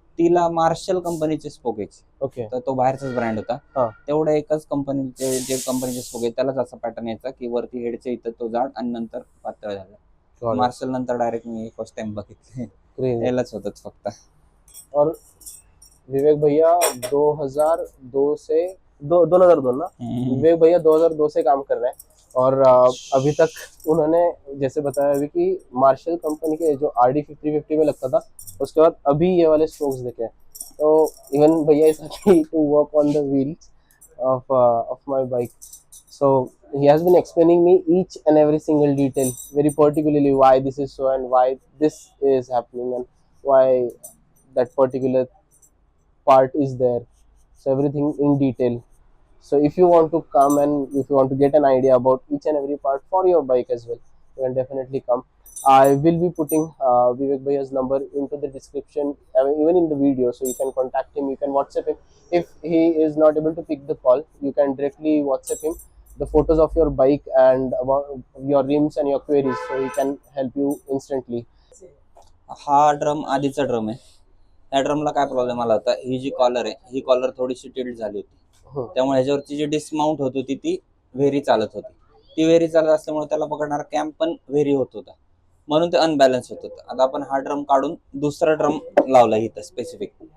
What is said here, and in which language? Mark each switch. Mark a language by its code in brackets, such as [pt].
[mr] तिला मार्शल कंपनीचे स्पोक यायचे. [en] Okay. [mr] तर तो बाहेरचाच ब्रँड हा. होता. तेवढ्या एकच कंपनीचे जे कंपनीचे स्पोक आहे त्यालाच असा पॅटर्न यायचा की वरती हेडच्या इथं तो जाड आणि नंतर पातळ झाला. [en] Got it. [mr] मार्शल नंतर डायरेक्ट मी फर्स्ट टाइम बघितले. [en] Crazy. [mr] यालाच होतच फक्त. [hi] और विवेक भैया 2002 से 2002 ना, विवेक भैया 2002 से काम कर रहे हैं और अभी तक उन्होंने जैसे बताया अभी कि मार्शल कंपनी के जो RD350 में लगता था उसके बाद अभी ये वाले स्ट्रोक्स देखे हैं. [en] तो इवन भैया is happy to work on the wheels of my bike. So he has been explaining me each and every single detail very particularly why this is so and why this is happening and why that particular part is there. So everything in detail. So if you want to come and if you want to get an idea about each and every part for your bike as well, you can definitely come. I will be putting Vivek Bhaiya's number into the description, I mean, even in the video, so you can contact him, you can WhatsApp him. If he is not able to pick the call, you can directly WhatsApp him the photos of your bike and about your rims and your queries, so he can help you instantly. [mr] हा drum आधीचा drum आहे. त्या ड्रमला काय problem आला होता, ही जी collar आहे ही collar थोडीशी tilt झाली होती. त्यामुळे ह्याच्यावरची जी डिस्माउंट होत होती ती व्हेरी चालत होती. ती व्हेरी चालत असल्यामुळे त्याला पकडणारा कॅम्प पण व्हेरी होत होता, म्हणून ते अनबॅलन्स होत होतं. आता आपण हा ड्रम काढून दुसरा ड्रम लावला इथं स्पेसिफिक.